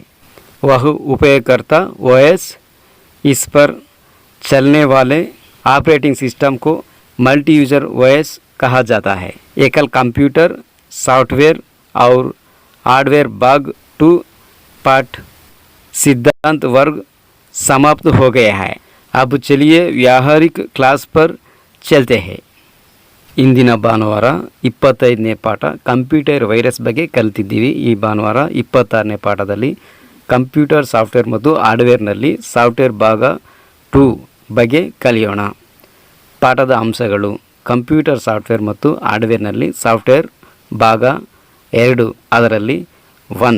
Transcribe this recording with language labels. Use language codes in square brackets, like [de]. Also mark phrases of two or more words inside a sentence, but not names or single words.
[hi] वह उपयोगकर्ता ओएस इस पर चलने वाले [en] operating system [hi] को [en] multi user OS [hi] कहा जाता है. एकल [en] computer software [hi] और हार्डवेयर भाग 2 पाठ सिद्धांत वर्ग समाप्त हो गया है. अब चलिए व्यावहारिक क्लास पर चलते हैं. [kn] ಇಂದಿನ ಭಾನುವಾರ 25ನೇ ಪಾಠ ಕಂಪ್ಯೂಟರ್ ವೈರಸ್ ಬಗ್ಗೆ ಕಲಿತಿದ್ದೀವಿ. ಈ ಭಾನುವಾರ 26ನೇ ಪಾಠದಲ್ಲಿ [en] computer software [kn] ಮತ್ತು ಹಾರ್ಡ್ವೇರ್ನಲ್ಲಿ ಸಾಫ್ಟ್ವೇರ್ ಭಾಗ 2 ಬಗ್ಗೆ ಕಲಿಯೋಣ. ಪಾಠದ ಅಂಶಗಳು: [en] computer software [kn] ಮತ್ತು ಹಾರ್ಡ್ವೇರ್ನಲ್ಲಿ ಸಾಫ್ಟ್ವೇರ್ ಭಾಗ 2, ಅದರಲ್ಲಿ 1.